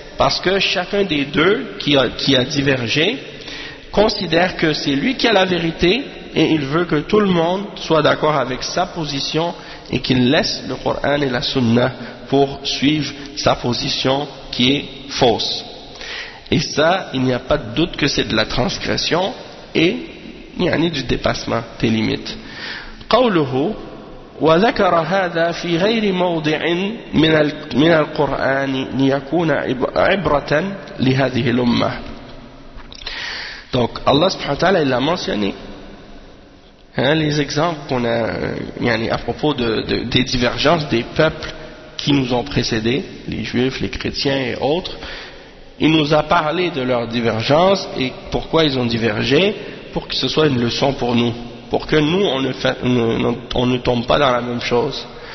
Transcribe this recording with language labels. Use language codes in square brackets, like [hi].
[fr] Parce que chacun des deux qui a divergé considère que c'est lui qui a la vérité et il veut que tout le monde soit d'accord avec sa position et qu'il laisse le Coran et la Sunna pour suivre sa position qui est fausse. Et ça, il n'y a pas de doute que c'est de la transgression et يعني du dépassement des limites. [ar] قوله وذكر هذا في غير موضع من القرآن ليكون عبرة لهذه الأمة. [fr] Donc Allah subhanahu wa ta'ala il a mentionné les exemples qu'on a à propos des divergences des peuples qui nous ont précédés, les juifs, les chrétiens et autres. Il nous a parlé de leurs divergences et pourquoi ils ont divergé, pour que ce soit une leçon pour nous, pour que nous on ne tombe pas dans la même chose.